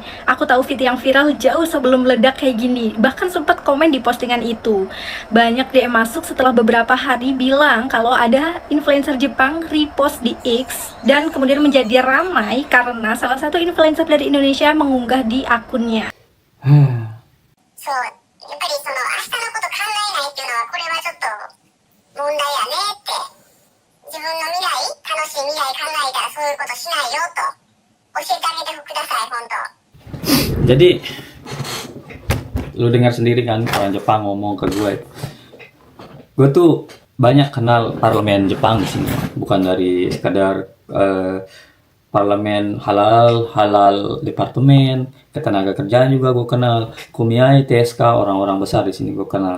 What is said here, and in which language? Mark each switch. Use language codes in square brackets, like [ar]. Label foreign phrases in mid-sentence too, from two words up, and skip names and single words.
[id] Aku tahu video yang viral jauh sebelum meledak kayak gini, bahkan sempat komen di postingan itu. Banyak DM masuk setelah beberapa hari bilang kalau ada influencer Jepang repost di X, dan kemudian menjadi ramai karena salah satu influencer dari Indonesia mengunggah di akunnya. [ja] やっぱりその明日のこと考えないっていうのはこれはちょっと問題やねって自分の未来楽しい未来考えたらそういうことしないよと教えてあげてください本当。 [id] Jadi lu dengar sendiri kan orang Jepang ngomong ke gue tuh banyak kenal parlemen Jepang di sini, bukan dari sekadar parlemen halal departemen ketenaga kerjaan juga gue kenal, Kumiai, TSK, orang-orang besar di sini gue kenal.